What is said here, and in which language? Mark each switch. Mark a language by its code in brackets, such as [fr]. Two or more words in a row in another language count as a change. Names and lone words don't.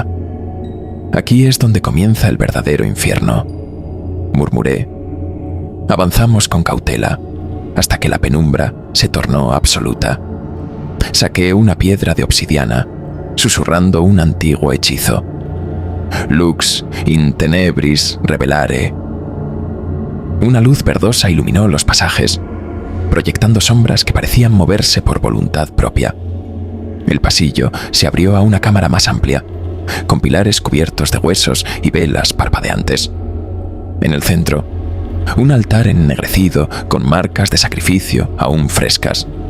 [es] «Aquí es donde comienza el verdadero infierno», murmuré. Avanzamos con cautela, hasta que la penumbra se tornó absoluta. Saqué una piedra de obsidiana, susurrando un antiguo hechizo. [la] «Lux in tenebris revelare». [es] Una luz verdosa iluminó los pasajes, proyectando sombras que parecían moverse por voluntad propia. El pasillo se abrió a una cámara más amplia, con pilares cubiertos de huesos y velas parpadeantes. En el centro, Un altar ennegrecido con marcas de sacrificio aún frescas.